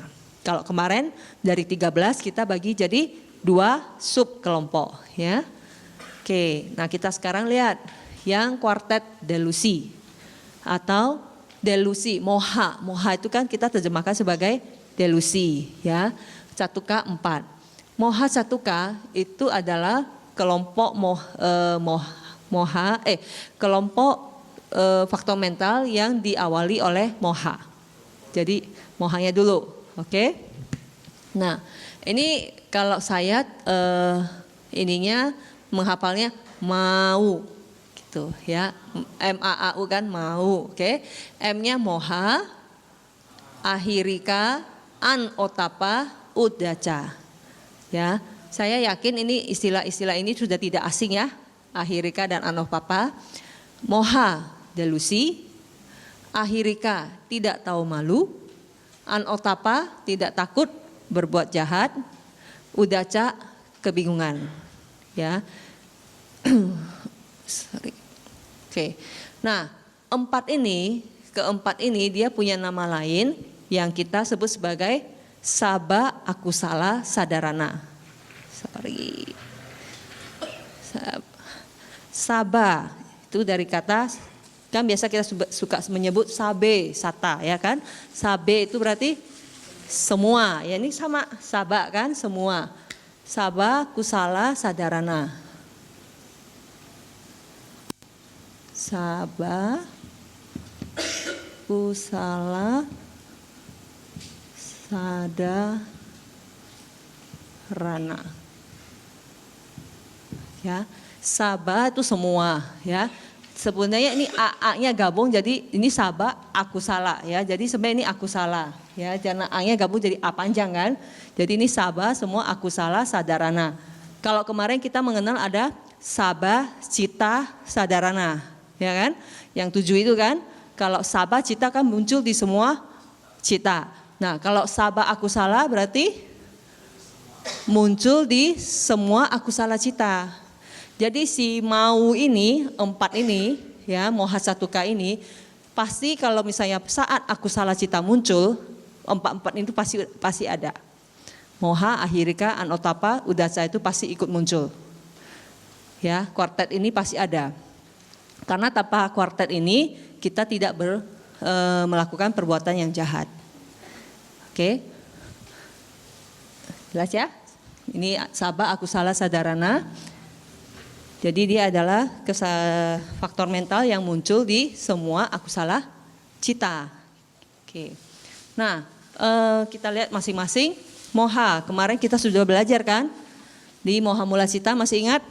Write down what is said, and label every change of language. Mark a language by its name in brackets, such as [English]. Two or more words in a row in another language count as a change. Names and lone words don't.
[Indonesian] Kalau kemarin dari 13 kita bagi jadi 2 subkelompok ya. Oke, nah kita sekarang lihat yang kuartet delusi atau delusi moha. Moha itu kan kita terjemahkan sebagai delusi ya. Catuka 4. [Pali] Moha catuka [Indonesian] itu adalah kelompok kelompok faktor mental yang diawali oleh moha. Jadi mohanya dulu, oke? Nah, ini kalau saya ininya menghafalnya mau gitu ya. MAAU kan mau, oke? M-nya [Pali] moha, ahirika, anotapa, udaca. [Indonesian] Ya, saya yakin ini istilah-istilah ini sudah tidak asing ya. Ahirika dan anotapa. Moha delusi, ahirika tidak tahu malu, anotapa tidak takut berbuat jahat, udaca kebingungan. Ya. Sorry. Oke. Nah, keempat ini dia punya nama lain yang kita sebut sebagai [Pali] Sabba akusala sadarana. [Indonesian] Sorry. Sabba itu dari kata kan biasa kita suka menyebut [Pali] sabe sata [Indonesian] ya kan. Sabe itu berarti semua. Ya ini sama sabba kan semua. [Pali] Sabba kusala sadarana. Sabba kusala sadarana. [Indonesian] Ya, sabba itu semua ya. Sebenarnya ini A-nya gabung jadi ini [Pali] sabba akusala [Indonesian] ya. Jadi sebenarnya ini akusala ya. Karena A-nya gabung jadi A panjang kan. Jadi ini sabba semua [Pali] akusala sadarana. [Indonesian] Kalau kemarin kita mengenal ada [Pali] sabba cita sadarana [Indonesian] ya kan. Yang 7 itu kan. Kalau [Pali] sabba cita [Indonesian] kan muncul di semua cita. Nah, kalau [Pali] sabba akusala [Indonesian] berarti muncul di semua [Pali] akusala cita. [Indonesian] Jadi si mau ini, 4 ini, ya [Pali] moha catuka [Indonesian] ini, pasti kalau misalnya saat [Pali] akusala cita [Indonesian] muncul, 4 itu pasti ada. [Pali] Moha, ahirika, anotapa, udaca [Indonesian] itu pasti ikut muncul. Ya, kuartet ini pasti ada. Karena tanpa kuartet ini kita tidak melakukan perbuatan yang jahat. Oke. Jelas ya? [Pali] Ini sabba akusala sadarana. [Indonesian] Jadi dia adalah faktor mental yang muncul di semua [Pali] akusala cita. [Indonesian] Oke. Nah, kita lihat masing-masing. Moha, kemarin kita sudah belajar kan? Di [Pali] moha mula cita [Indonesian] masih ingat?